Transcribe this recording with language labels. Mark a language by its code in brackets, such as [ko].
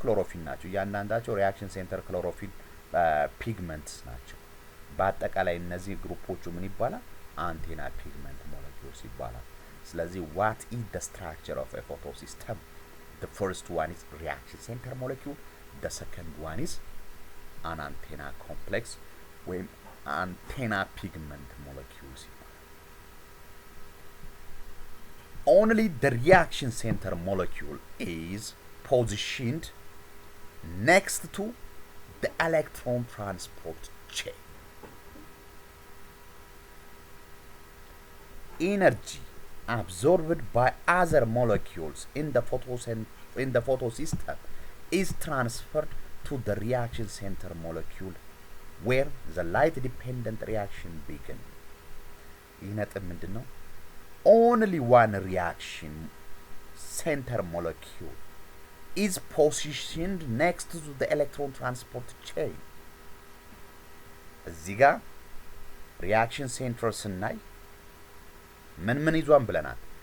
[am] ክሎሮፊል ናቸው። እያንዳንዳቸው ሪአክሽን ሴንተር ክሎሮፊል ፒግመንትስ ናቸው። በአጠቃላይ እነዚህ ግሩፖቹ ምን ይባላል? አንቴና ፒግመንት ሞለኪውልስ ይባላል። ስለዚህ [en] what is the structure of a photosystem? The first one is reaction center molecule. The second one is an antenna complex ወይም antenna pigment molecules. Only the reaction center molecule is positioned next to the electron transport chain. Energy absorbed by other molecules in the photosystem is transferred to the reaction center molecule where the light dependent reaction begins. [am] ይህ ነጥብ ምንድን ነው? [en] only one reaction center molecule is positioned next to the electron transport chain. [am] እዚህ ጋር reaction center ስናይ ምን ይዟን ብለናል?